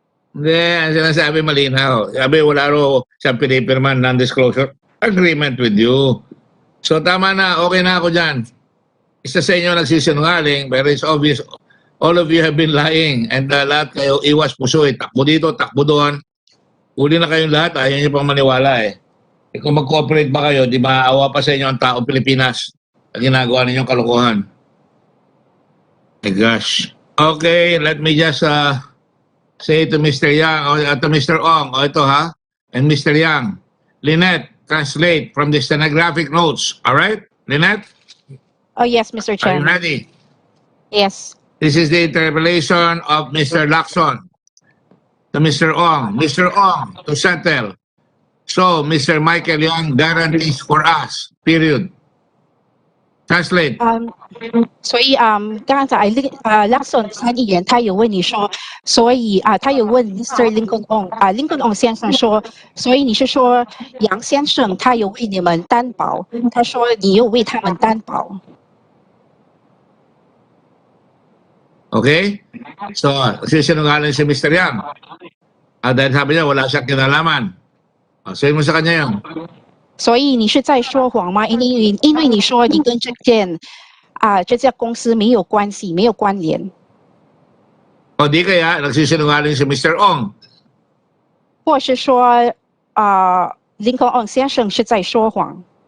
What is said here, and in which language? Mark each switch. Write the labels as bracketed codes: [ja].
[tl] Hindi, ang sinasabi malinaw. Sabi, wala raw siyang pinipirman non-disclosure agreement [en] with you. [tl] So tama na, okay na ako dyan. Isa sa inyo nagsisinungaling, pero [en] it's obvious all of you have been lying, and [tl] lahat kayo iwas pusoy. Takbo dito, takbo doon. Uli na kayong lahat, ayaw nyo pang maniwala eh. Kung mag-cooperate ba kayo, di maawa pa sa inyo ang taong Pilipinas ang ginagawa ninyong kalokohan. [en] My gosh. Okay, let me just say to Mr. Yang, or to Mr. Ong, [tl] ito ha, [en] and Mr. Yang, Lynette, translate from the stenographic notes. All right, Lynette? Oh, yes, Mr. Are you Chairman. ready? Yes. This is the interpolation of Mr. Lacson to Mr. Ong. Mr. Ong, to settle. So, Mr. Michael Yang guarantees for us, period. Translate. [zh] 所以刚才Lacson 参议员他有问你说，所以他有问 Mr. Lincoln Ong，Lincoln Ong 先生说，所以你是说杨先生他有为你们担保，他说你有为他们担保。 [en] Okay? So, [tl] sisinungaling si Mr. Yang. Dahil sabi niya, wala siyang kinalaman. Sabihin mo sa kanya yun. [zh] 所以你是在说谎吗？因为你说你跟这家公司没有关系，没有关联。 [tl] O di kaya, nagsisinungaling si Mr. Ong. [zh] 或是说Lincoln Ong 先生是在说谎。